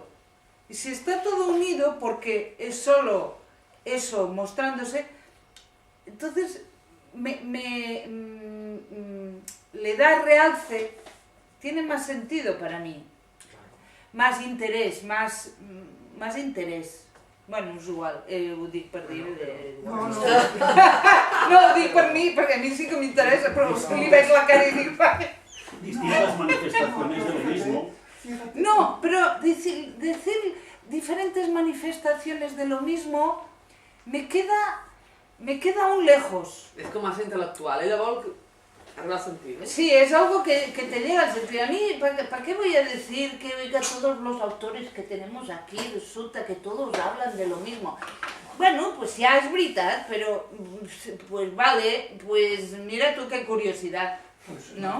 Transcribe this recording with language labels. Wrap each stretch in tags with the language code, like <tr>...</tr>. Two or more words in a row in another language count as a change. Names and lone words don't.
<es>Y si está todo unido porque es solo eso mostrándose, entonces le da realce, tiene más sentido para mí, más interés, más interés.</es> <ca>Bueno, és igual, ho dic per dir... No, no. No, ho dic per mi, perquè a mi sí que m'interessa, però li veig la cara i dic...</ca> <es>Distintas manifestaciones de lo mismo. No, pero decir diferentes manifestaciones de lo mismo me queda aún lejos.</es> <ca>És com massa intel·lectual, ella vol arribar al sentit.</ca> <es>Sí, es algo que te llega al sentido. A mí, ¿para qué voy a decir que oiga todos los autores que tenemos aquí, resulta que todos hablan de lo mismo? Bueno, pues ya es verdad, pero pues vale, pues mira tú qué curiosidad, Pues, ¿no?</es>